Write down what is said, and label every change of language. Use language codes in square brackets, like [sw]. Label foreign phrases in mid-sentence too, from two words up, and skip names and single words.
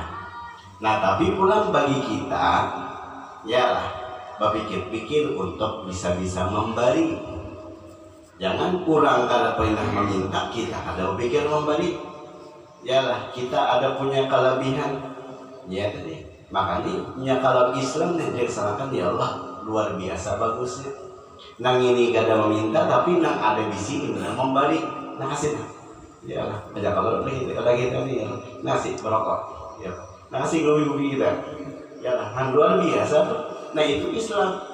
[bjn] Nah tapi pulang bagi kita ya lah berpikir-pikir untuk bisa-bisa memberi. Jangan kurang kada pernah meminta, kita ada berpikir memberi. Ya lah kita ada punya kelebihan ya tadi. Makanya kalau Islam yang dilaksanakan ya Allah luar biasa bagusnya. Nang ini gak ada meminta tapi nang ada di sini nang memberi, nang kasih. Ya lah, aja kalau lagi kita nih nasi berokok, ya nasi gobi kita. Ya lah, nang luar biasa. Nah itu Islam.